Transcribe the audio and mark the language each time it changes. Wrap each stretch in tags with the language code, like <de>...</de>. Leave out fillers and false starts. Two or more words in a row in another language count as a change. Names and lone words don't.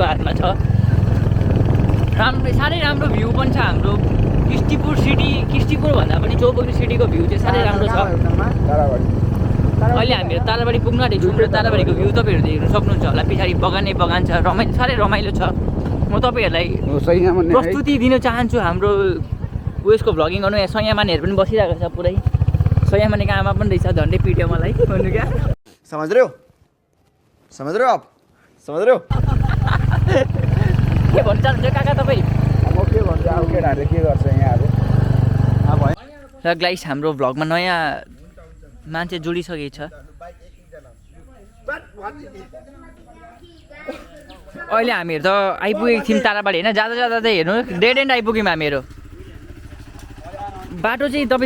<ne>हातमा छ राम्रो साह्रै राम्रो भ्यू पनि छ हाम्रो किस्तिपुर भन्दा पनि चौबन्दी सिटीको भ्यू चाहिँ साह्रै राम्रो छ अहिले हामीहरू ताराबारी पुग्न आँटेको छौँ र ताराबारीको भ्यू तपाईँहरू देख्नु सक्नुहुन्छ होला पछाडि बगानै बगान छ साह्रै रमाइलो छ म तपाईँहरूलाई प्रस्तुति दिन चाहन्छु हाम्रो उयसको भ्लगिङ गर्नु यहाँ सयामानेहरू पनि बसिरहेको छ पुरै सयामानेको आमा पनि रहेछ झन्डै पिट्यो मलाई भन्नु क्या</ne> <hi>समझ रहे हो आप समझ रहे हो</hi> <ne>के भन्छ काका तपाईँ म के भन्छु अब केटाहरूले के गर्छ यहाँ अब र गाइस हाम्रो भ्लगमा नयाँ मान्छे जोडिसकेको छ अहिले हामीहरू त आइपुगेको थियौँ ताराबारी होइन जाँदा जाँदा चाहिँ हेर्नु</ne> <en>dead end</en> <ne>आइपुग्यौँ हामीहरू बाटो चाहिँ तपाईँ</ne>